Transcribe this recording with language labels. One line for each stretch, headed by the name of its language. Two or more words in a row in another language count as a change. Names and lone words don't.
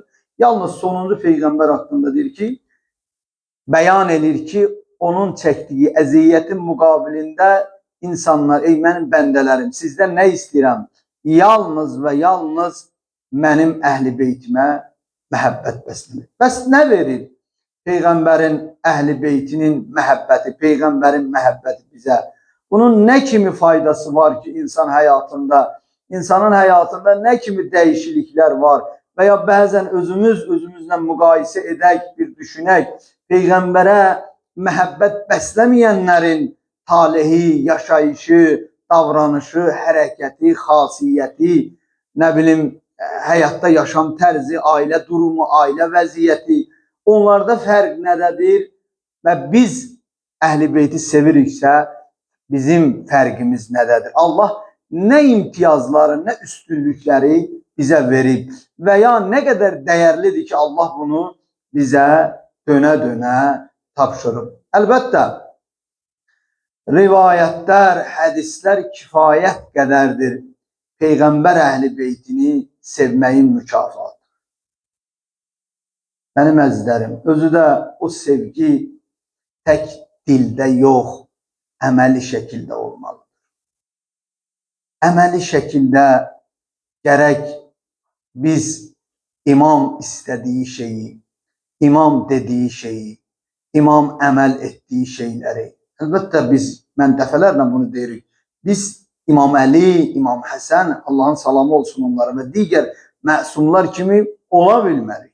Azerbaijani: Yalnız sonuncu peygamber hakkında deyir ki, beyan edir ki, onun çektiği əziyyetin muqabilində insanlar, ey mənim bəndələrim, sizdən nə istəyirəm? Yalnız ve yalnız mənim əhl-i beytimə məhəbbət bəsləmək. Bəs nə verir Peygamberin əhl-i beytinin məhəbbəti, Peygamberin məhəbbəti bizə?
Turkish: Bunun ne kimi faydası var ki insanın hayatında ne kimi değişiklikler var? Veya bazen özümüzle mukayese
Azerbaijani: edək, bir düşünək, Peygamber'e məhəbbət bəsləməyənlərin talehi, yaşayışı, davranışı, hərəkəti, xasiyyəti,
Turkish: ne bileyim, hayatta yaşam
Azerbaijani: tərzi,
Turkish: aile durumu,
Azerbaijani: aile vəziyyəti, onlarda fərq nədədir? Və biz əhl-i beyti seviriksə, bizim fərqimiz nədədir?
Turkish: Allah ne imtiyazları, ne üstünlükleri bize verip veya ne kadar değerlidir ki Allah bunu bize döne tapşırıb. Elbette rivayetler, hadisler kifayet kadardır.
Azerbaijani: Peyğəmbər əhl-i beytini sevməyin mükafatı. Mənim əzizlərim, özü də o sevgi tək dildə yox, əməli şəkildə olmalıdır. Əməli şəkildə gərək biz imam istədiyi şeyi, imam dediyi şeyi, imam əməl etdiyi şeyləri, əlbəttə mən dəfələrlə bunu deyirik, biz İmam Əli, İmam Həsən, Allahın salamı olsun onlara və digər məsumlar kimi ola bilmərik.